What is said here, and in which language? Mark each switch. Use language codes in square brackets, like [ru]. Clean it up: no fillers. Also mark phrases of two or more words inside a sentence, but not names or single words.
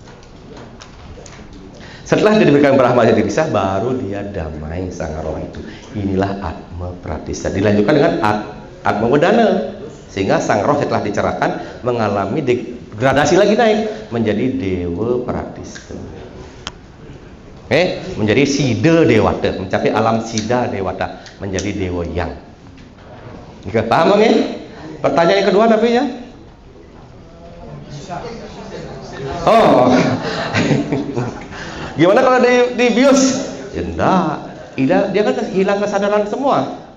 [id] Setelah dia diberikan Brahma jadi bisa, baru dia damai sang roh itu. Inilah atma pratista. Dilanjutkan dengan atma wedana, sehingga sang roh setelah dicerahkan mengalami degradasi lagi naik menjadi dewa pratista. Menjadi sida dewata, mencapai alam sida dewata, menjadi dewa yang. Jika paham ya? Pertanyaan yang kedua tapi ya. Oh. Gimana kalau dibius? Ya enggak. Dia kan hilang kesadaran semua.